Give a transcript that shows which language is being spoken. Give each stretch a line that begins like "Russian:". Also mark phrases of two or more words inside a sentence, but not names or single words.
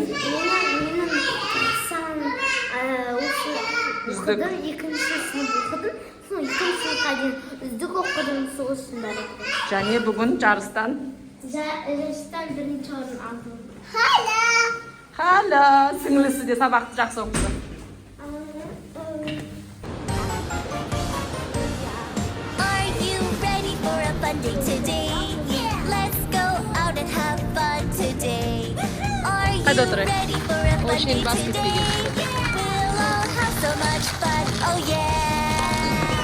Kazakh: Менің сан оқыдым, екінші сынып оқыдым. Соң екінші сыныпқа дейін үздік оқыдым, сол үшін барып. Және бүгін жарыстан? Жарыстан бірінші орын алдым. Хала, сіңлісі де сабақты жақсы оқыды.
English: Are you ready for a fun day today? Let's go out and have fun today. Are you
Turkish: Hadi oturayım.
English: ready for a fun
Turkish: Şimdi
English: day basket today? We'll all have so much fun, oh yeah.